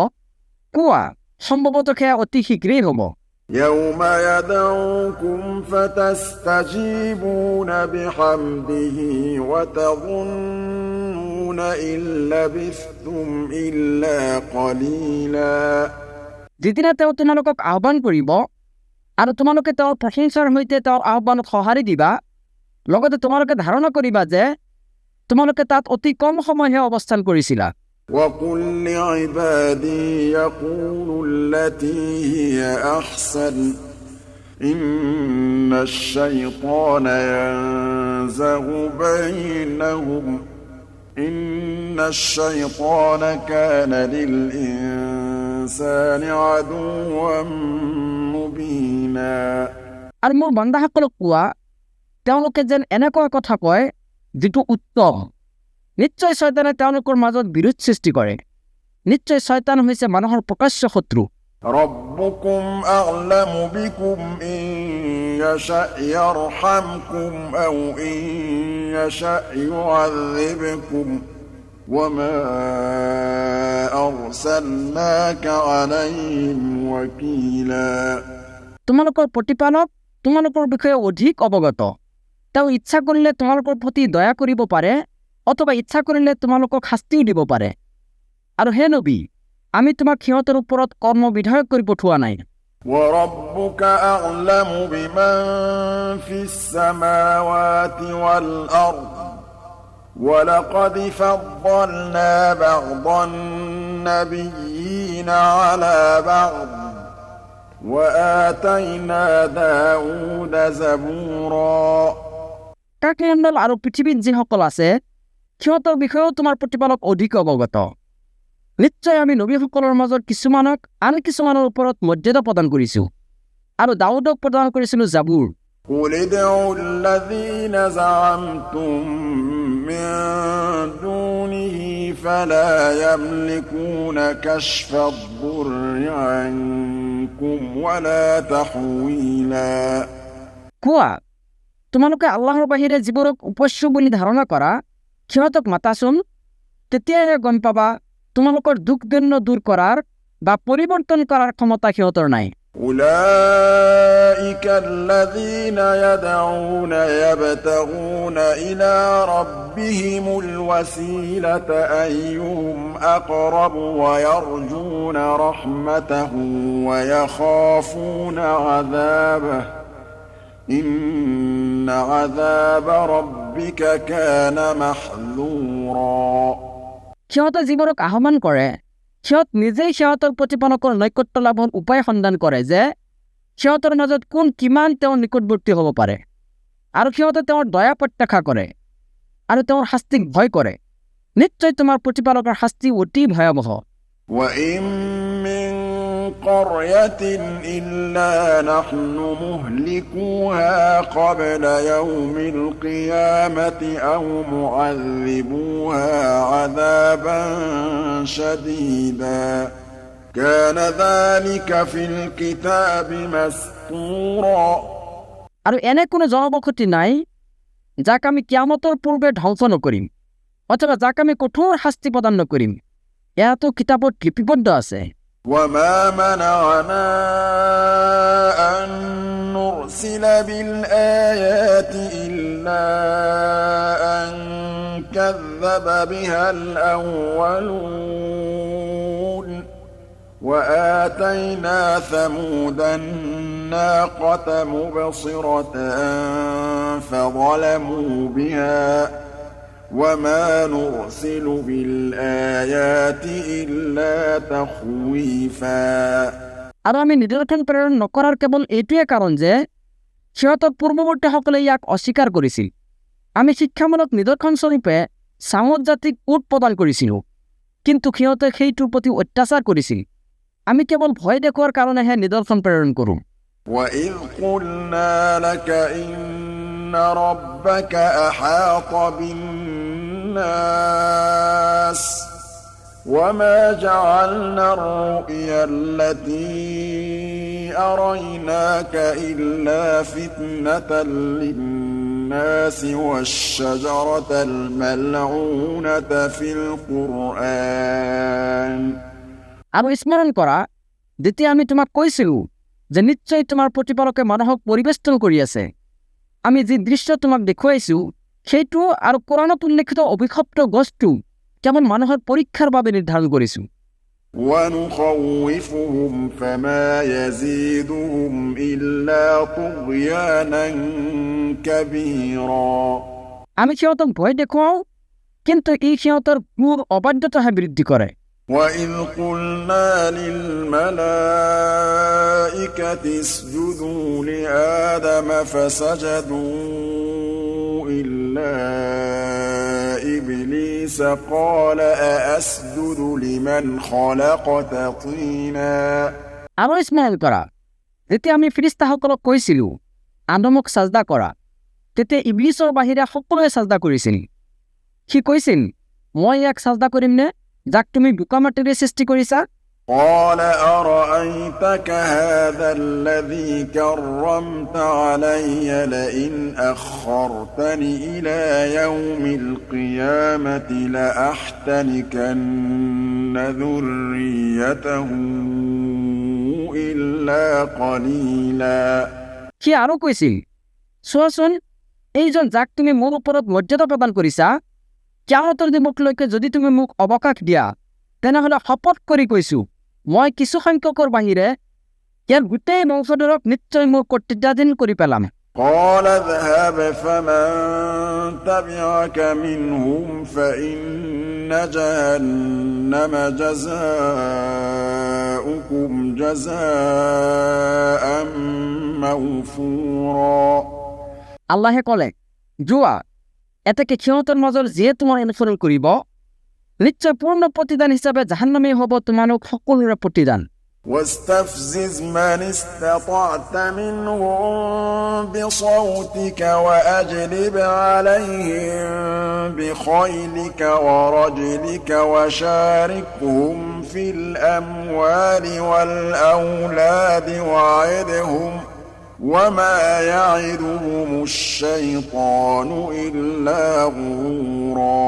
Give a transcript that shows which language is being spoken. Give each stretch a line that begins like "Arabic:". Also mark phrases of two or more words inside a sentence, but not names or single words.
Assamese: কোৱা, সম্ভৱতঃ সেয়া অতি শীঘ্ৰেই হ'ব।
Arabic: يوم يدعوكم فتستجيبون بحمده وتظنون إن لبثتم إلا قليلا
Assamese: যিদিনা তেওঁ তোমালোকক আহ্বান কৰিব আৰু তোমালোকে তেওঁৰ প্ৰশংসাৰ সৈতে তেওঁৰ আহ্বানত সঁহাৰি দিবা, লগতে তোমালোকে ধাৰণা কৰিবা যে তোমালোকে তাত অতি কম সময়হে অৱস্থান কৰিছিলা।
Arabic: وقل لعبادي يقولوا التي هي أحسن إن الشيطان ينزغ بينهم إن الشيطان كان للإنسان عدوا مبينا
Assamese: আৰু মোৰ বান্দাসকলক কোৱা, তেওঁলোকে যেন এনেকুৱা কথা কয় যিটো উত্তম। নিশ্চয় শয়তানে তেওঁলোকৰ মাজত বিৰোধ সৃষ্টি কৰে। নিশ্চয় শয়তান হৈছে মানুহৰ প্ৰকাশ্য শত্ৰু।
Arabic: ربكم أعلم بكم إن يشأ يرحمكم أو إن يشأ يعذبكم وما أرسلناك عليهم وكيلا
Assamese: তোমালোকৰ প্ৰতিপালক তোমালোকৰ বিষয়ে অধিক অৱগত। তেওঁ ইচ্ছা কৰিলে তোমালোকৰ প্ৰতি দয়া কৰিব পাৰে, অথবা ইচ্ছা কৰিলে তোমালোকক শাস্তিও দিব পাৰে। আৰু হে নবী, আমি তোমাক সিহঁতৰ ওপৰত কৰ্ম বিধায়ক কৰি পঠোৱা নাই।
Arabic: وربك أعلم بمن في السماوات والأرض ولقد فضلنا بعض النبيين على بعض وآتينا داود زبورا
Assamese: কাকমণ্ডল আৰু পৃথিৱীত যিসকল আছে সিহঁতৰ বিষয়েও তোমাৰ প্ৰতিপালক অধিক অৱগত। নিশ্চয় আমি নবীসকলৰ মাজত কিছুমানক আন কিছুমানৰ ওপৰত মৰ্যাদা প্ৰদান কৰিছোঁ আৰু দাউদক প্ৰদান কৰিছিলোঁ জাবুৰ।
Arabic: قل ادعوا الذين زعمتم من دونه فلا يملكون كشف الضر عنكم ولا تحويلا
Assamese: কোৱা, তোমালোকে আল্লাহৰ বাহিৰে যিবোৰক উপস্য বুলি ধাৰণা কৰা সিহঁতক মাতাচোন, তেতিয়াহে গম পাবা তোমালোকৰ দুখ দৈন্য দূৰ কৰাৰ বা পৰিৱৰ্তন কৰাৰ ক্ষমতা সিহঁতৰ নাই।
Arabic: أولئك الذين يدعون يبتغون إلى ربهم الوسيلة أيهم أقرب ويرجون رحمته ويخافون عذابه إن عذاب ربك كان محذورا
Assamese: সিহঁতে যিবোৰক আহ্বান কৰে সিহঁত নিজেই সিহঁতৰ প্ৰতিপালকৰ নৈকট্য লাভৰ উপায় সন্ধান কৰে যে সিহঁতৰ মাজত কোন কিমান তেওঁৰ নিকটৱৰ্তী হ'ব পাৰে, আৰু সিহঁতে তেওঁৰ দয়া প্ৰত্যাশা কৰে আৰু তেওঁৰ শাস্তিক ভয় কৰে। নিশ্চয় তোমাৰ প্ৰতিপালকৰ শাস্তি অতি ভয়াৱহ।
Arabic: وإن من قرية إلا نحن مهلكوها قبل يوم القيامة أو معذبوها عذابا شديدا كان ذلك في الكتاب مسطورا
Assamese: আৰু এনে কোনো জনবসতি নাই যাক আমি কিয়ামতৰ পূৰ্বে ধ্বংস নকৰিম অথবা যাক আমি কঠোৰ শাস্তি প্ৰদান নকৰিম। এয়াতো কিতাপত লিপিবদ্ধ আছে।
Arabic: وما منعنا أن نرسل بالآيات إلا أن كذب بها الأولون وآتينا ثمود الناقة مبصرة فظلموا بها وما نرسل بالآيات إلا تخويفا
Assamese: আৰু আমি নিদৰ্শন প্ৰেৰণ নকৰাৰ কেৱল এইটোৱে কাৰণ যে সিহঁতক পূৰ্বৱৰ্তীসকলে ইয়াক অস্বীকাৰ কৰিছিল। আমি শিক্ষামূলক নিদৰ্শন স্বৰূপে চামত জাতিক কোট প্ৰদান কৰিছিলোঁ, কিন্তু সিহঁতে সেইটোৰ প্ৰতি অত্যাচাৰ কৰিছিল। আমি কেৱল ভয় দেখুৱাৰ কাৰণেহে নিদৰ্শন প্ৰেৰণ কৰোঁ।
Arabic: وإذ قلنا لك إن ربك أحاط بالناس الناس وما جعلنا الرؤيا التي أريناك إلا فتنة للناس والشجرة الملعونة في القرآن
Assamese: আৰু স্মৰণ কৰা যেতিয়া আমি তোমাক কৈছিলোঁ যে নিশ্চয় তোমাৰ প্ৰতিপালকে মানুহক পৰিবেষ্টন কৰি আছে আমি যি দৃশ্য তোমাক দেখুৱাইছোঁ সেইটো আৰু কোৰাণত উল্লেখিত অভিশপ্ত গছটো কেৱল মানুহৰ পৰীক্ষাৰ বাবে নিৰ্ধাৰণ কৰিছোঁ
Arabic: ونخوفهم فما يزيدهم إلا طغيانا كبيرا
Assamese: আমি সিহঁতক ভয় দেখুৱাওঁ কিন্তু ই সিহঁতৰ ঘোৰ অবাধ্যতাহে বৃদ্ধি কৰে
Arabic: وإذ قلنا للملائكة اسجدوا لآدم فسجدوا إلا إبليس قال أأسجد لمن خلقت طينا
Assamese: আৰু স্মৰণ কৰা যেতিয়া আমি ফিৰিস্তাসকলক কৈছিলোঁ আদমক সাজদা কৰা তেতিয়া ইবলিছৰ বাহিৰে সকলোৱে সাজদা কৰিছিল সি কৈছিল মই ইয়াক সাজদা কৰিম নে যাক তুমি বোকা মাটিৰে সৃষ্টি কৰিছা
Arabic: قال أرأيتك هذا الذي كرمت علي لئن أخرتني إلى يوم القيامة لأحتنكن ذريته إلا قليلا
Assamese: সি আৰু কৈছিল চোৱাচোন এইজন যাক তুমি মোৰ ওপৰত মৰ্যাদা প্ৰদান কৰিছা কিয়ামতৰ দিনলৈকে যদি তুমি মোক অৱকাশ দিয়া তেনেহ'লে শপত কৰি কৈছোঁ মই কিছু সংখ্যকৰ বাহিৰে ইয়াৰ গোটেই বংশধৰক নিশ্চয় মোৰ কৰ্তৃত্বাধীন কৰি পেলাম
Arabic: قال اذهب فمن تبعك منهم فإن جهنم جزاؤكم جزاء موفورا
Assamese: আল্লাহে ক'লে যোৱা এতেকে সিহঁতৰ মাজৰ যিয়ে তোমাৰ অনুসৰণ কৰিব নিশ্চয় পূৰ্ণ প্ৰতিদান হিচাপে জাহান্নামেই হ'ব তোমালোক সকলোৰে প্ৰতিদান
Arabic: واستفزز من استطعت منهم بصوتك وأجلب عليهم بخيلك ورجلك وشاركهم في الأموال والأولاد وعدهم وما يعدهم الشيطان إلا غرورا